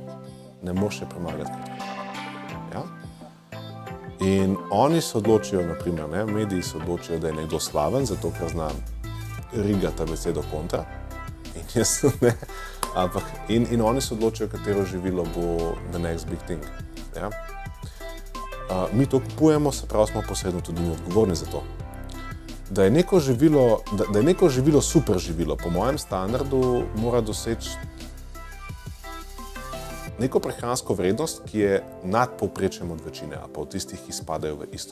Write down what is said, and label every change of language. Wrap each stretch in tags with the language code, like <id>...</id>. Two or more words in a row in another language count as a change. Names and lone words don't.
<sl>Ne moreš je premagati. Ja? In oni se odločijo, naprimer, mediji se odločijo, da je nekdo slaven, zato ker zna rigati besedo kontra. In jaz ne. Ampak, in oni se odločijo, katero živilo bo</sl> <en>the next big thing.</en> <sl>Ja? Mi to kupujemo, se pravi, smo posredno tudi odgovorni za to. Da je neko živilo super živilo, po mojem standardu mora doseči neko prehransko vrednost, ki je nad povprečjem od večine, a pa od tistih, ki spadajo v isto.</sl>